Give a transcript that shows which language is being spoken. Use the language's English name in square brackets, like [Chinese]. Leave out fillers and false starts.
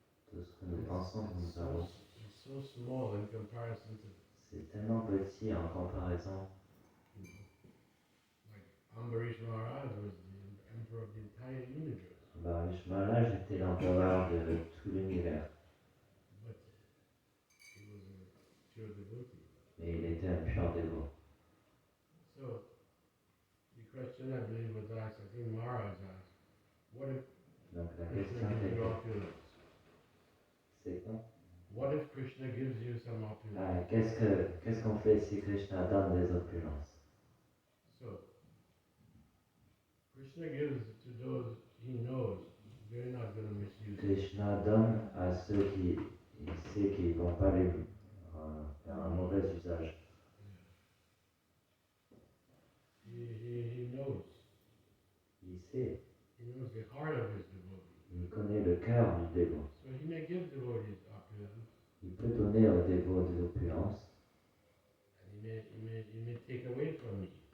[French] Tout ce que nous pensons que nous avons, [English] it's so small in comparison to, [French] c'est tellement petit en comparaison. [English] you know, like Ambarish Maharaj was the emperor of the entire universe, [French] Ambarish Maharaj était l'empereur de tout l'univers, [English] but he was a pure devotee. [French] mais il était un pur dévot. [English] So, the question I believe was asked, I think Maharaj asked, what if [French] Donc la [English] Krishna [French] question [English] gives you [French] était, [English] opulence? [French] c'est quoi? [English] What if Krishna gives you some opulence? [French] Qu'est-ce qu'on fait si Krishna donne des opulences? [English] So, Krishna gives to those he knows they're not going to misuse it. [French] Krishna donne à ceux qui il sait qu'ils vont pas les faire un mauvais usage. [English] He knows. [French] Il sait, [English] He knows the heart of his devotee. [French] il connaît le cœur du dévot. [English] So he may give devotees opulence, [French] Il peut donner aux dévots des opulences [English] and he may take away from me.